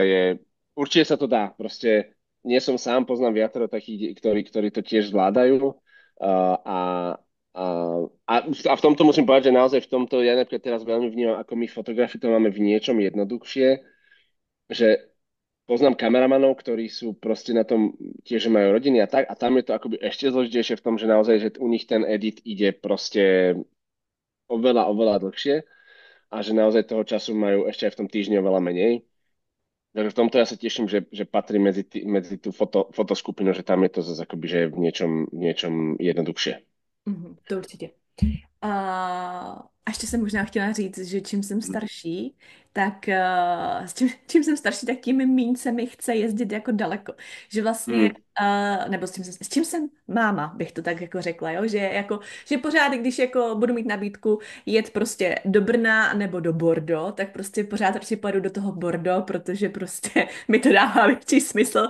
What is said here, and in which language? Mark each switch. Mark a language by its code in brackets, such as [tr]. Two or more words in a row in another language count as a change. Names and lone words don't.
[sk] je, určite sa to dá, proste nie som sám, poznám viacero takých, ktorí to tiež zvládajú a, a, a v tomto musím povedať, že naozaj v tomto ja napríklad teraz veľmi vnímam, ako my fotografi to máme v niečom jednoduchšie, že poznám kameramanov, ktorí sú proste na tom tiež, že majú rodiny a tak, a tam je to akoby ešte zložitejšie v tom, že naozaj, že u nich ten edit ide proste oveľa dlhšie a že naozaj toho času majú ešte aj v tom týždni oveľa menej. Takže v tomto ja sa teším, že patrí medzi tú fotoskupinu, že tam je to zase akoby, že je v niečom jednoduchšie. [cs] To určitě. A ještě jsem možná chtěla říct, že čím jsem starší, tak čím jsem starší, tak tím míň se mi chce jezdit jako daleko. Že vlastně, nebo s čím jsem máma, bych to tak jako řekla, jo? Že pořád, když jako budu mít nabídku jet prostě do Brna nebo do Bordeaux, tak prostě pořád radši pojedu do toho Bordeaux, protože prostě mi to dává větší smysl.